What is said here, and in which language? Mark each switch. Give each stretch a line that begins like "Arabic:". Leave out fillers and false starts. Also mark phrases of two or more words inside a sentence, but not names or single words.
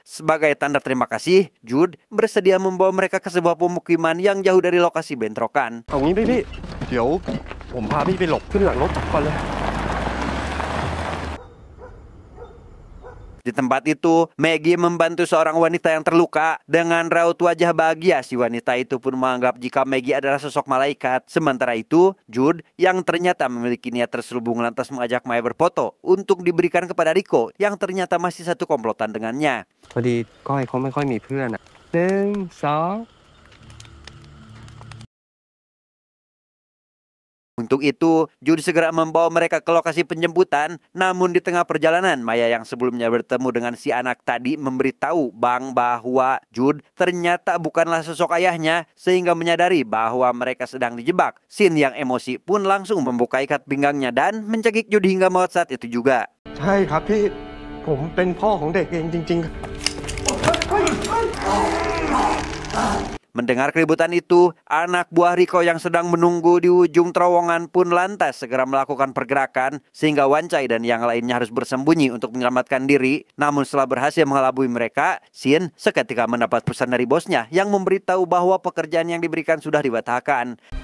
Indonesian: Sebagai tanda terima kasih, Jude bersedia membawa mereka ke sebuah pemukiman yang jauh dari lokasi bentrokan.
Thai: เอางี้พี่เดี๋ยวผมพาพี่ไปหลบขึ้นหลังรถก่อนเลย
Indonesian: Di tempat itu, Maggie membantu seorang wanita yang terluka. Dengan raut wajah bahagia, si wanita itu pun menganggap jika Maggie adalah sosok malaikat. Sementara itu, Jude yang ternyata memiliki niat terselubung lantas mengajak Maya berfoto untuk diberikan kepada Riko yang ternyata masih satu komplotan dengannya.
Thai: พอดีก้อยเขาไม่ค่อยมีเพื่อนอ่ะหนึ่งสอง
Indonesian: Untuk itu, Jude segera membawa mereka ke lokasi penjemputan. Namun di tengah perjalanan, Maya yang sebelumnya bertemu dengan si anak tadi memberitahu Bang bahwa Jude ternyata bukanlah sosok ayahnya, sehingga menyadari bahwa mereka sedang dijebak. Sin yang emosi pun langsung membuka ikat pinggangnya dan mencekik Jude hingga maut saat itu juga.
Thai: ใช่ครับพี่ผมเป็นพ่อของเด็กเองจริงๆ
Indonesian: Mendengar keributan itu, anak buah Riko yang sedang menunggu di ujung terowongan pun lantas segera melakukan pergerakan sehingga Wancai dan yang lainnya harus bersembunyi untuk menyelamatkan diri. Namun setelah berhasil mengelabui mereka, Sin seketika mendapat pesan dari bosnya yang memberitahu bahwa pekerjaan yang diberikan sudah dibatalkan.